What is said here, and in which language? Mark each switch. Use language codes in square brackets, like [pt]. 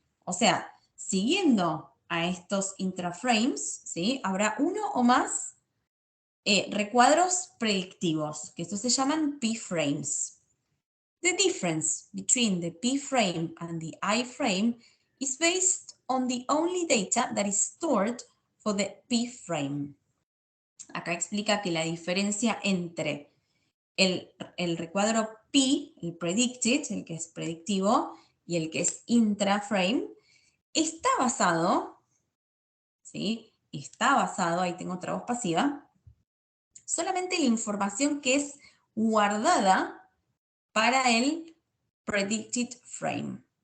[es] O sea, siguiendo a estos intraframes, ¿sí? Habrá uno o más recuadros predictivos, que estos se llaman p-frames. [en] The difference between the p-frame and the iframe is based on the only data that is stored for the p-frame. [es] Acá explica que la diferencia entre el recuadro P, el predicted, el que es predictivo, y el que es intraframe, está basado, ¿sí? Está basado, ahí tengo otra voz pasiva, solamente la información que es guardada para el predicted frame.